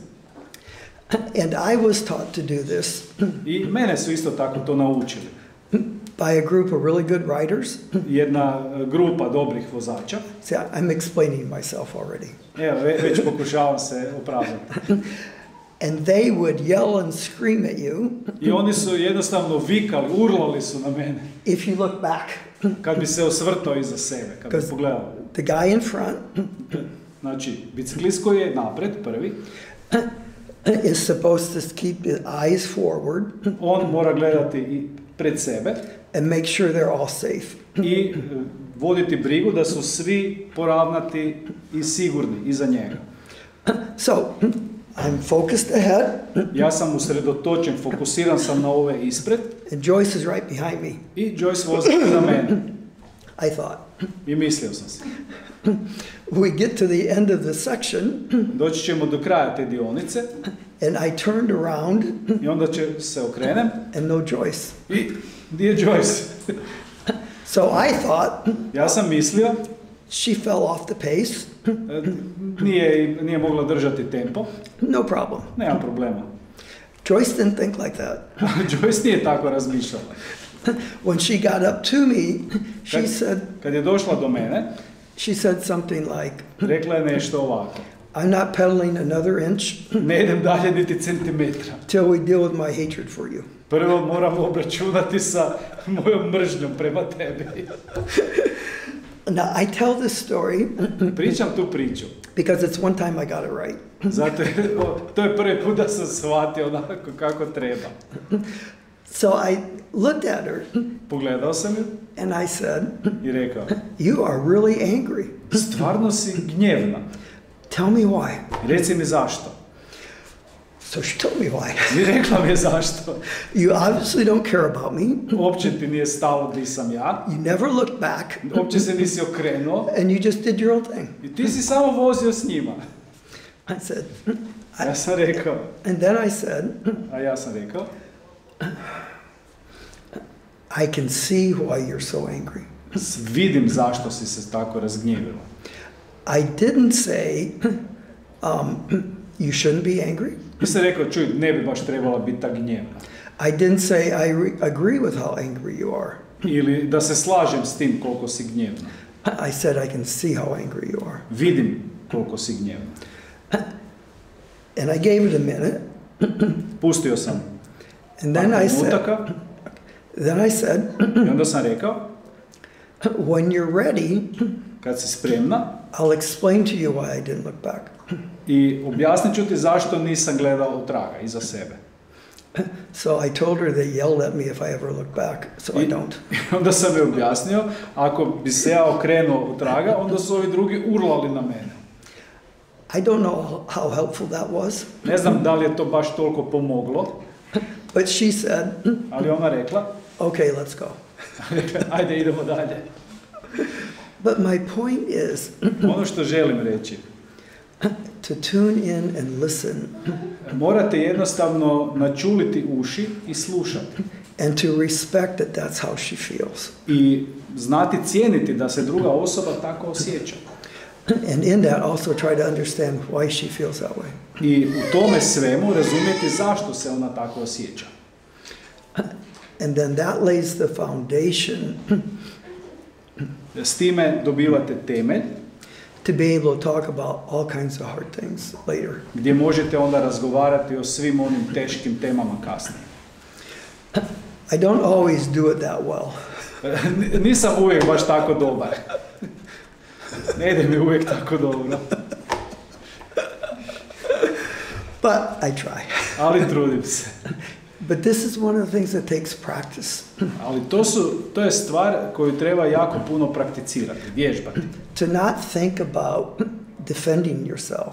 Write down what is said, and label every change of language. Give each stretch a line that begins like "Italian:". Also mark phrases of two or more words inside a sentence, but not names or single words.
English: And I was taught to do this
Croatian: I mene su isto tako to naučili.
English: by a group of really good riders.
Croatian: Jedna grupa dobrih vozača.
English: See, I'm explaining myself already.
Croatian: Evo, već pokušavam se opravdati.
English: And they would yell and scream at you
Croatian: I oni su jednostavno vikali, urlali su na mene.
English: if you look back.
Croatian: Kad bi se osvrtao iza sebe, kad bi pogledao.
English: The guy in front
Croatian: Znači, biciklist koji je napred, prvi,
English: is supposed to keep his eyes forward
Croatian: on mora gledati i pred sebe
English: and make sure they're all safe.
Croatian: i voditi brigu da su svi poravnati i sigurni iza njega.
English: So I'm focused ahead,
Croatian: Ja sam usredotočen, fokusiran sam na ove ispred
English: and Joyce is right behind me.
Croatian: i Joyce vozi iza mene.
English: I thought.
Croatian: I mislio sam se.
English: We get to the end of the section,
Croatian: Doći ćemo do kraja te dionice
English: and I turned around
Croatian: i onda će se okrenem
English: and no Joyce.
Croatian: i gdje je Joyce?
English: So I thought
Croatian: Ja sam mislio,
English: she fell off the pace.
Croatian: nije mogla držati tempo,
English: No problem.
Croatian: nema problema.
English: Joyce didn't think like that.
Croatian: Joyce nije tako razmišljala.
English: When she got up to me,
Croatian: Kad je došla do mene,
English: she said something like,
Croatian: rekla je nešto ovako.
English: I'm not pedaling another inch
Croatian: Ne idem dalje niti centimetra.
English: till we deal with my hatred for you.
Croatian: Prvo moram obračunati sa mojom mržnjom prema tebi.
English: Now, I tell this story
Croatian: Pričam tu priču.
English: because it's one time I got it right.
Croatian: Zato to je prvi put da sam shvatio onako kako treba.
English: So I looked at her
Croatian: Pogledao sam ju
English: and I said,
Croatian: i rekao,
English: you are really angry.
Croatian: stvarno si gnjevna.
English: Tell me why.
Croatian: Reci mi zašto.
English: So she told me why.
Croatian: I rekla mi je zašto.
English: You obviously don't care about me.
Croatian: Uopće ti nije stalo di sam ja.
English: You never looked back.
Croatian: Uopće se nisi okrenuo.
English: And you just did your own thing.
Croatian: I ti si samo vozio s njima.
English: I said,
Croatian: Ja sam rekao.
English: and then I said,
Croatian: A ja sam rekao.
English: I can see why you're so angry.
Croatian: Vidim zašto si se tako razgnjevila.
English: I didn't say, you shouldn't be angry.
Croatian: Nisam rekao, čuj, ne bi baš trebala biti tak gnjevna.
English: I didn't say I agree with how angry you are.
Croatian: Ili da se slažem s tim koliko si gnjevna.
English: I said I can see how angry you are.
Croatian: Vidim koliko si gnjevna.
English: And I gave it a minute.
Croatian: Pustio sam
English: And then I said,
Croatian: trenutaka
English: then I said,
Croatian: i onda sam rekao,
English: when you're ready,
Croatian: kad si spremna,
English: I'll explain to you why I didn't look back.
Croatian: i objasnit ću ti zašto nisam gledao traga iza sebe.
English: So I told her they yelled at me if I ever look back, so I don't.
Croatian: I onda sam je objasnio, ako bi se ja okrenuo u traga, onda su ovi drugi urlali na mene.
English: I don't know how helpful that was,
Croatian: Ne znam da li je to baš toliko pomoglo,
English: but she said,
Croatian: ali ona rekla,
English: okay, let's go.
Croatian: ajde idemo dalje.
English: But my point is
Croatian: Ono što želim reći,
English: to tune in and listen
Croatian: morate jednostavno načuliti uši i slušati.
English: and to respect that that's how she feels.
Croatian: I znati cijeniti da se druga osoba tako osjeća.
English: And in that also try to understand why she feels that way.
Croatian: I u tome svemu razumjeti zašto se ona tako osjeća.
English: And then that lays the foundation
Croatian: S time dobivate temelj
English: to be able to talk about all kinds of hard things later.
Croatian: gdje možete onda razgovarati o svim onim teškim temama kasnije.
English: I don't always do it that well.
Croatian: Nisam uvijek baš tako dobar. Ne ide mi uvijek tako dobro.
English: But I try.
Croatian: Ali trudim se.
English: But this is one of the things that takes practice.
Croatian: Ali to je stvar koju treba jako puno prakticirati, vježbati.
English: To not think about defending yourself.